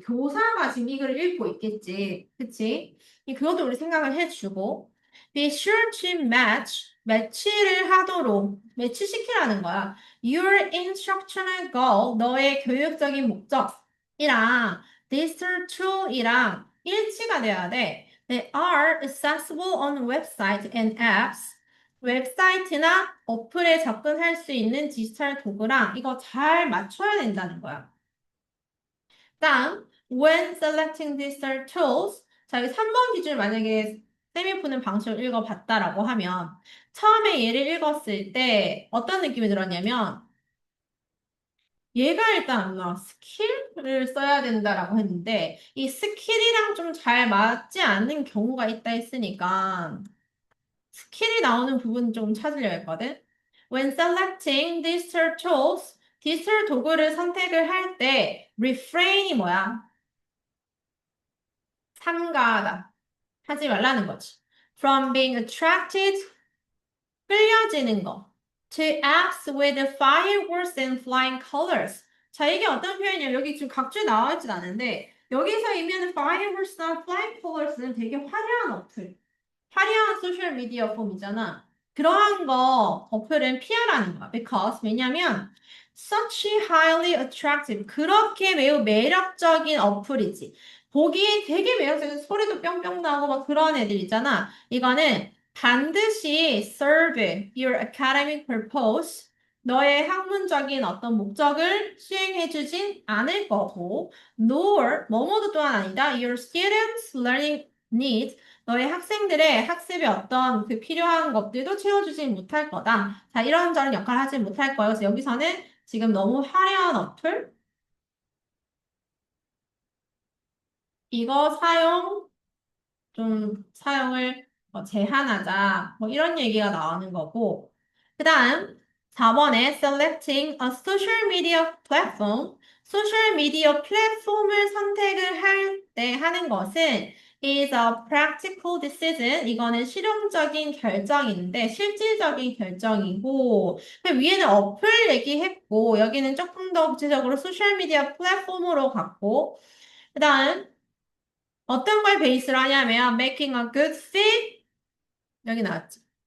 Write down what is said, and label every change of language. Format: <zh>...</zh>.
<ko>교사가 지금 이 글을 읽고 있겠지. 그치? 그것도 우리 생각을 해주고.</ko> <en>Be sure to</en> <ko>매치를 하도록, 매치시키라는 거야.</ko> <en>Your instructional goal,</en> <ko>너의 교육적인 목적이랑 digital tool이랑 일치가 돼야 돼.</ko> <en>They are accessible on website and apps.</en> <ko>웹사이트나 어플에 접근할 수 있는 디지털 도구랑 이거 잘 맞춰야 된다는 거야. 다음,</ko> <en>when selecting digital tools.</en> <ko>자, 여기 3번 기준을 만약에 쌤이 푸는 방식을 읽어봤다라고 하면 처음에 얘를 읽었을 때 어떤 느낌이 들었냐면 얘가 일단 스킬을 써야 된다라고 했는데 이 스킬이랑 좀 잘 맞지 않는 경우가 있다 했으니까 스킬이 나오는 부분 좀 찾으려고 했거든.</ko> <en>When selecting digital tools,</en> <ko>디지털 도구를 선택을 할 때 refrain이 뭐야? 삼가하다. 하지 말라는 거지.</ko> <en>From being attracted,</en> <ko>끌려지는 거.</ko> <en>To apps with fireworks and flying colors.</en> <ko>자, 이게 어떤 표현이야? 여기 지금 각주에 나와 있진 않은데 여기서 의미하는 fireworks나 flying colors는 되게 화려한 어플. 화려한 소셜 미디어 폼이잖아. 그러한 거 어플은 피하라는 거야.</ko> <en>Because</en> <ko>왜냐면</ko> <en>such highly attractive</en> <ko>그렇게 매우 매력적인 어플이지. 보기에 되게 매력적인 소리도 뿅뿅 나고 막 그런 애들 있잖아. 이거는 반드시</ko> <en>serve your academic purpose</en> <ko>너의 학문적인 어떤 목적을 수행해주진 않을 거고</ko> <en>nor</en> <ko>뭐뭐도 또한 아니다.</ko> <en>Your students' learning needs</en> <ko>너의 학생들의 학습에 어떤 그 필요한 것들도 채워주지 못할 거다. 자, 이런저런 역할을 하지 못할 거예요. 그래서 여기서는 지금 너무 화려한 어플, 이거 좀 사용을 제한하자. 뭐 이런 얘기가 나오는 거고. 그 다음, 4번에</ko> <en>selecting a social media platform.</en> <ko>소셜 미디어 플랫폼을 선택을 할 때 하는 것은</ko> <en>is a practical decision.</en> <ko>이거는 실용적인 결정인데, 실질적인 결정이고, 그 위에는 어플 얘기했고, 여기는 조금 더 구체적으로 소셜 미디어 플랫폼으로 갔고, 그 다음, 어떤 걸 베이스로 하냐면</ko> <en>making a good fit</en> <ko>여기 나왔지.</ko>